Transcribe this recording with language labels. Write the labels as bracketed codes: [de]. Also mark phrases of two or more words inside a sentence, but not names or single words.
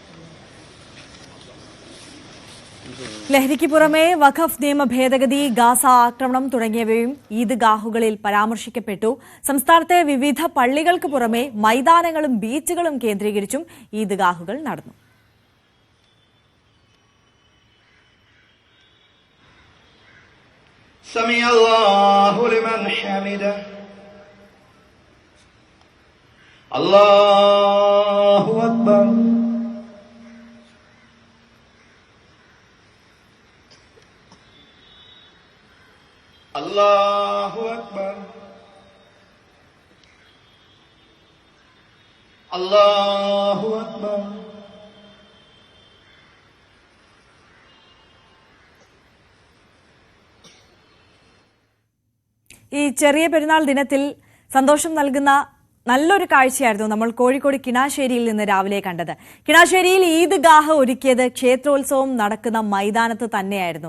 [ml] ലഹരിക്ക് പുറമെ വഖഫ് നിയമ ഭേദഗതി, ഗാസ ആക്രമണം തുടങ്ങിയവയും ഈദ്ഗാഹുകളിൽ പരാമർശിക്കപ്പെട്ടു. സംസ്ഥാനത്തെ വിവിധ പള്ളികൾക്ക് പുറമെ മൈതാനങ്ങളും ബീച്ചുകളും കേന്ദ്രീകരിച്ചും ഈദ്ഗാഹുകൾ നടന്നു. [ar] سمع الله لمن حمده الله أكبر الله أكبر الله أكبر. [ml] ഈ ചെറിയ പെരുന്നാൾ ദിനത്തിൽ സന്തോഷം നൽകുന്ന നല്ലൊരു കാഴ്ചയായിരുന്നു നമ്മൾ കോഴിക്കോട് കിണാശ്ശേരിയിൽ നിന്ന് രാവിലെ കണ്ടത്. കിണാശ്ശേരിയിൽ ഈദ്ഗാഹ് ഒരുക്കിയത് ക്ഷേത്രോത്സവം നടക്കുന്ന മൈതാനത്ത് തന്നെയായിരുന്നു.